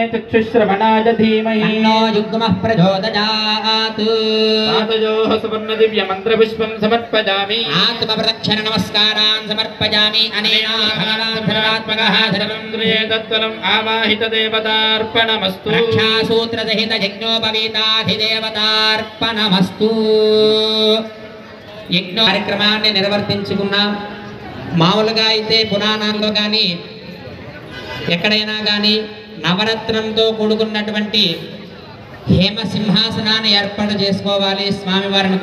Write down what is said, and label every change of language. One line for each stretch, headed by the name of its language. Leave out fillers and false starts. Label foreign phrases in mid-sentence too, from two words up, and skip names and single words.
Sanskrit: चक्षुश्रवणाय धीमहि तन्नो युग्मः प्रचोदयात् आतयोः सुवर्ण दिव्य मंत्र पुष्पं समर्पयामि आत्मप्रदक्षिण नमस्कारान् समर्पयामि अनेन भगवान् सर्वात्मकः सर्वन्द्रिये तत्त्वम् आवाहित देवतार्पणमस्तु रक्षासूत्र सहित यज्ञोपवीताधिदेवतार्पणमस्तु
Telugu: యజ్ఞ కార్యక్రమాన్ని నిర్వర్తించుకున్నాం. మామూలుగా అయితే పురాణాల్లో కానీ ఎక్కడైనా కానీ నవరత్నంతో కూడుకున్నటువంటి హేమ సింహాసనాన్ని ఏర్పాటు చేసుకోవాలి, స్వామివారిని